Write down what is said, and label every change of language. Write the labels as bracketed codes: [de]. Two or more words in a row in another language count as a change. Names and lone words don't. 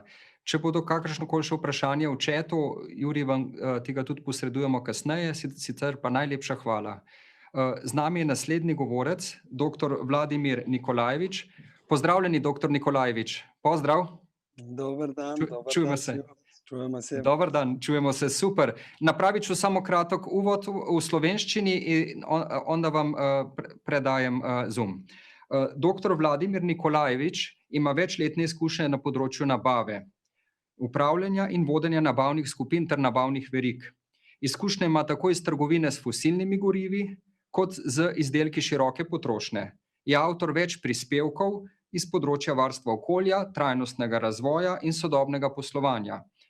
[sl] Če bodo kakršnokoli še vprašanje v chatu, Juri, ti ga tudi posredujemo kasneje, sicer pa najlepša hvala. Z nami je naslednji govorec, dr. Vladimir Nikolajevič. Pozdravljeni, dr. Nikolajevič. Pozdrav. Dober dan, [hr] Čujemo se. Čujemo se. [sl] Dober dan, [hr] čujemo se, super. Napravit ću samo kratok uvod u slovenščini i onda vam predajem Zoom. [sl] Dr. Vladimir Nikolajevič ima večletne izkušnje na področju nabave, upravljanja in vodenja nabavnih skupin ter nabavnih verig. Izkušnje ima tako iz trgovine s fosilnimi gorivi, kot z izdelki široke potrošnje. Je avtor več prispevkov iz področja varstva okolja, trajnostnega razvoja in sodobnega poslovanja.